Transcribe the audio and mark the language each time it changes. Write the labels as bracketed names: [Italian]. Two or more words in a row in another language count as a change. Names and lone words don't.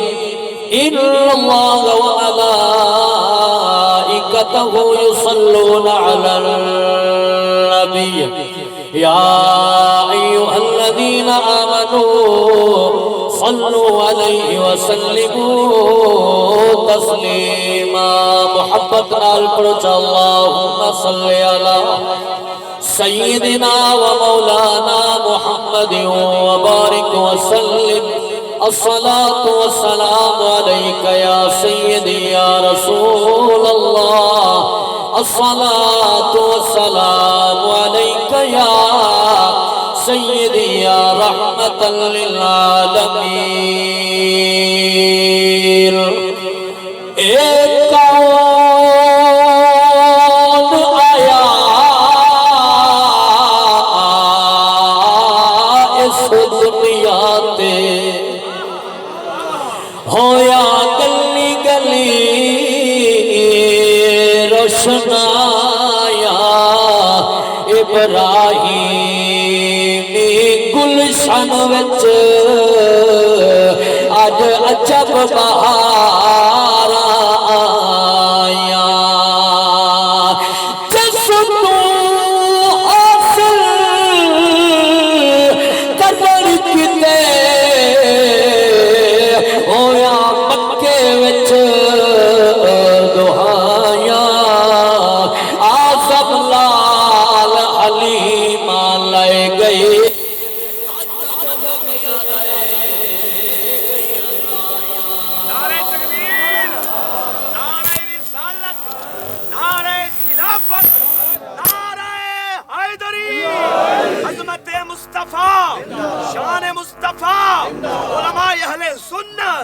[Arabic] إن الله وملائكته يصلون على النبي يا أيها الذين آمنوا صلوا عليه وسلموا تسليما. [Punjabi] محبت نال پڑھو. [Arabic] اللهم صل على سيدنا ومولانا محمد وبارك وسلم. الصلاة والسلام عليك يا سيدي يا رسول الله. الصلاة والسلام عليك يا سيدي يا رحمة للعالمين. [Punjabi] ایک کون آیا اس دنیا تے ہویا گلی گلی روشنایا. ابراہیمی گلشن وچ اج عجب بہار آیا. جس تو حاصل قدر کتے ہویا مکے وچ دہایا. آزم لال حلیمہ لے گئی. [Urdu] نعرہ تکبیر، نعرہ رسالت، نعرہ خلافت، نعرہ حیدری، عظمت مصطفیٰ، شان مصطفیٰ، علماء اہل سنت.